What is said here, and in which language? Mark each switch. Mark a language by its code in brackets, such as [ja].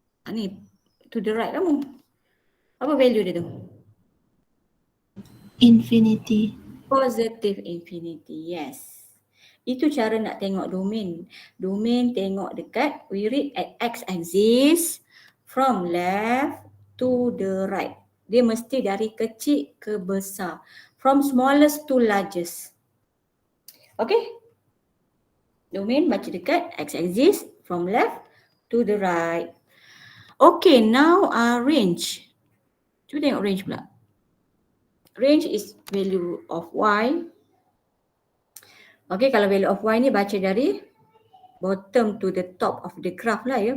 [ms] Ni [en] to the right [ms] kamu. Apa value dia tu? [en] Infinity. Positive infinity, yes. [ms] Itu cara nak tengok domain. [en] Domain [ms] tengok dekat, [en] we read at x-axis from left to the right. [ms] Dia mesti dari kecil ke besar. [en] From smallest to largest. Okay? Domain [ms] baca dekat [en] x-axis from left to the right. Okay, now range. [ms] Cuba tengok range pula. [en] Range is value of y. Okay, [ms] kalau [en] value of y [ms] ni baca dari [en] bottom to the top of the graph [ms] lah ya.